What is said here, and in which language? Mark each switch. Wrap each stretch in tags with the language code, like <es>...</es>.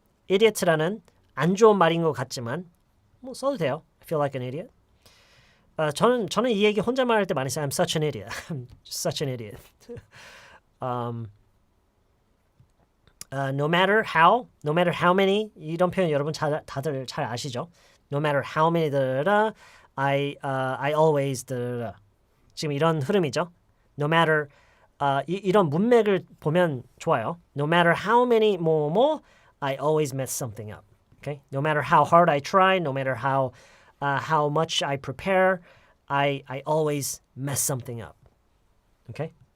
<ko>idiot라는 안 좋은 말인 것 같지만 뭐 써도 돼요.</ko> <en>I feel like an idiot.</en> <ko>저는 이 얘기 혼자만 할 때 많이 써요.</ko> <en>I'm such an idiot.</en> <ko>I'm such an idiot.</ko> <en>No matter how many,</en> <ko>이런 표현 여러분 다들 잘 아시죠?</ko> <en>No matter how many, I always,</en> <ko>지금 이런 흐름이죠. No matter, 이런 문맥을 보면 좋아요.</ko> <en>No matter how many, I always mess something up. Okay? No matter how hard I try, no matter how much I prepare, I always mess something up. Okay?</en>